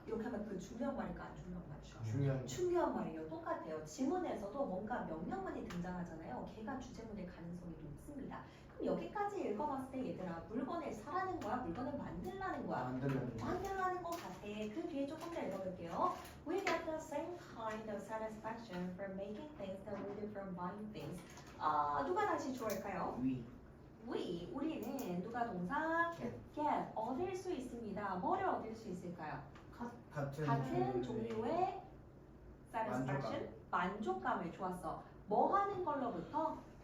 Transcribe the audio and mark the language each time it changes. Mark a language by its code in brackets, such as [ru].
[ko] 이렇게 하면 그 중요한 말일까 안 중요한 말일까? 중요한 말이에요. 똑같아요. 지문에서도 뭔가 명령문이 등장하잖아요. 걔가 주제문일 가능성이 높습니다. 그럼 여기까지 읽어봤을 때 얘들아 물건을 사라는 거야? 물건을 만들라는 거야? 만들라는 것 같아. 그 뒤에 조금 더 읽어볼게요. [en] We get the same kind of satisfaction from making things that we do from buying things. [ko] 누가 다시 주어일까요? 우리는 누가 동사? get 얻을 수 있습니다. 뭐를 얻을 수 있을까요? 같은 종류의 satisfaction 만족감을 주었어. 뭐 하는 걸로부터?